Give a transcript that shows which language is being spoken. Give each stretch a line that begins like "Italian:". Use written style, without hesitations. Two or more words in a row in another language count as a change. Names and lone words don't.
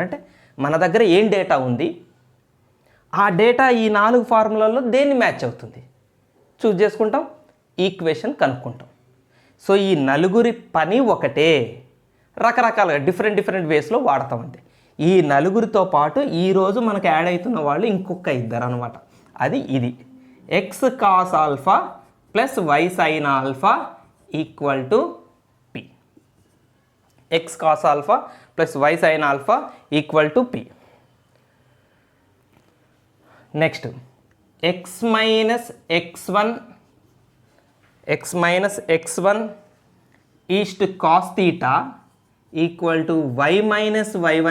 Telugu: అంటే మన దగ్గర ఏం డేటా ఉంది, ఆ డేటా ఈ 4 ఫార్ములాల్లో దేన్ని మ్యాచ్ అవుతుంది చూజ్ చేసుకుంటాం, ఈక్వేషన్ కనుక్కుంటాం. సో ఈ 4 పని ఒకటే, రకరకాలుగా
English: different waysలో
Telugu: వాడతాం. అంతే. ఈ 4తో పాటు ఈరోజు మనకు యాడ్ అవుతున్న వాళ్ళు ఇంకొక 2 అనమాట. అది ఇది x cos α + y sin α = p. x cos α + y sin α = p. నెక్స్ట్ x - x1 ఈస్ట్ cos θ = y - y1.